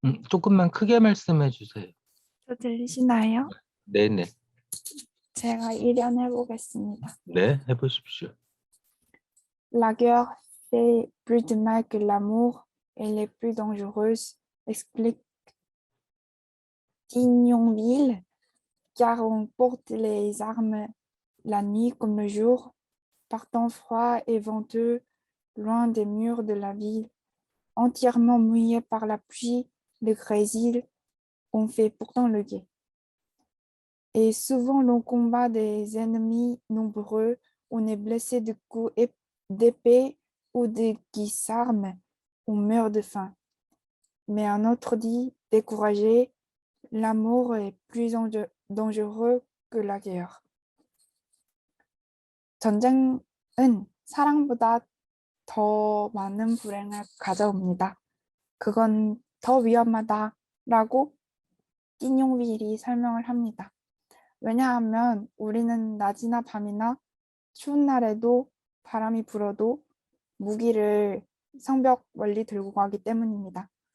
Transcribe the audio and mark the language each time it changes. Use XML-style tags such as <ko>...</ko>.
<ko>조금만 크게 말씀해 주세요. 저 들리시나요? 네네. 제가 일연해보겠습니다. 네, 해보십시오.</ko> <fr>La guerre fait plus de mal que l'amour et les plus dangereuses, explique Tignonville, car on porte les armes la nuit comme le jour, par temps froid et venteux, loin des murs de la ville, entièrement mouillés par la pluie, le grésil, on fait pourtant le guet. Et souvent l'on combat des ennemis nombreux, on est blessé de coups d'épée ou de guisarmes, on meurt de faim. Mais un autre dit, découragé, l'amour est plus dangereux que la guerre.</fr> <ko>전쟁은 사랑보다 더 많은 불행을 가져옵니다. 그건 더 위험하다라고 띠뇽윌이 설명을 합니다. 왜냐하면 우리는 낮이나 밤이나 추운 날에도 바람이 불어도 무기를 성벽 멀리 들고 가기 때문입니다.</ko>